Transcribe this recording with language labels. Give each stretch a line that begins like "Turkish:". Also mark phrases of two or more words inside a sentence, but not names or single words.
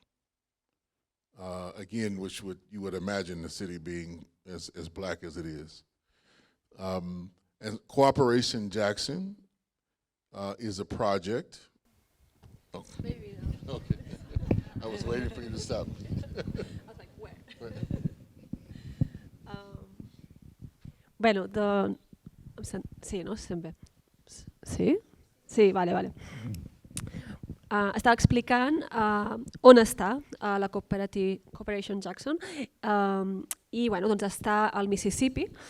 English: Again, which you would imagine the city being as black as it is. And Cooperation Jackson is a project. Okay. Maybe no. Okay. I was waiting for you to stop. I was like, where?
Catalan: Bueno, sí, no? Sent bé. Sí? Sí, vale. Estava explicant on està la Cooperation Jackson i bueno, doncs està al Mississippi.